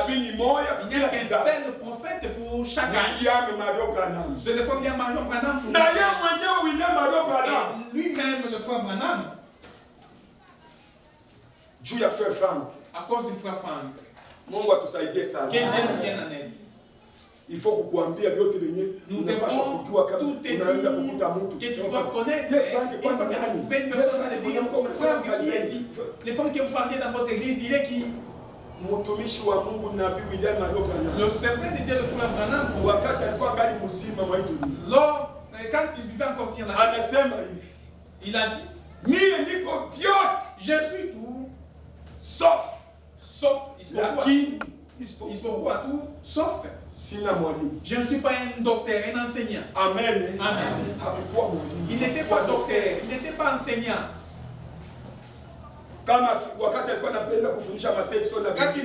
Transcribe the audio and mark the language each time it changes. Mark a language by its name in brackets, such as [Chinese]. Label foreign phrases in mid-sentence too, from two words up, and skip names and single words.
[French] Il n'y a qu'un seul prophète pour chaque âge. C'est le frère William Marion Branham. Et lui-même, le frère Branham. À cause du frère Frank. Que Dieu nous vienne en aide. Il faut [Swahili] kukuambia vyote venye unapaswa kujua kabla unaenda kukuta mtu. [French] Que tu dois connaître. Une personne va te dire, frère, qui est dit, les femmes que vous parlez dans votre église, il est qui? [Swahili] Mtumishi wa Mungu Nabii William Marion Branham. [French] Le servant de Dieu, le frère Branham. [Swahili] Wakati alikuwa ngali mzima mwa dunia. Lors, quand il vivait encore sur la terre, anasema hivi. [French] Il a dit, [Swahili] mie niko vyote, [French] je suis tout, sauf il se pourvoit à tout, sauf je ne suis pas un docteur, un enseignant. Amen. Amen. Il n'était pas docteur, il n'était pas enseignant. Quand il